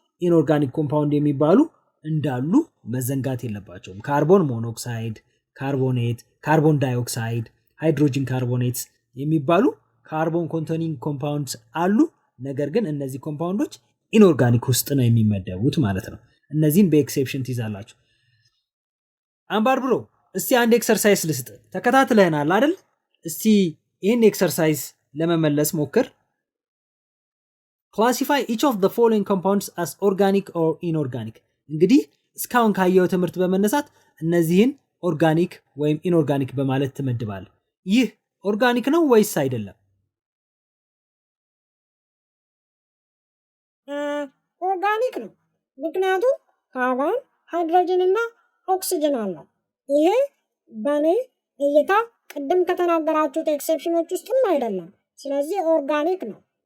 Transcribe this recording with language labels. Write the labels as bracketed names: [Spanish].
[Amharic] ኢንኦርጋኒክ ኮምፓውንድ የሚባሉ እንዳሉ መዘንጋት የለባቸውም። ካርቦን ሞኖክሳይድ፣ ካርቦኔት፣ ካርቦን ዳይኦክሳይድ፣ ሃይድሮጅን ካርቦኔትስ የሚባሉ ካርቦን ኮንቴኒንግ ኮምፓውንድስ አሉ። ነገር ግን እነዚህ ኮምፓውንዶች ኢንኦርጋኒክ ውስጥ ነው የሚመደቡት ማለት ነው። እነዚህን በኤክሴፕሽን ትይዛላችሁ። አምባር ብሮ እስቲ አንድ ኤክሰርሳይዝ ልስጥ። ተከታትለህናል አይደል? እስቲ ይህን ኤክሰርሳይዝ ለመመለስ ሞክር። [English] Classify each of the following compounds as organic or inorganic. [Amharic] እንግዲህ እስካሁን ካየው ትምህርት በመነሳት እነዚህን ኦርጋኒክ ወይም ኢንኦርጋኒክ በማለት ትመድባለህ። ይህ ኦርጋኒክ ነው ወይስ አይደለም? ኦርጋኒክ ነው። ምክንያቱም ካርቦን፣ ሃይድሮጅን እና ኦክሲጅን አለው። ይሄ በእኔ እይታ ቅድም ከተናገራችሁት ኤክሴፕሽኖች ውስጥም አይደለም። ስለዚህ ኦርጋኒክ ነው።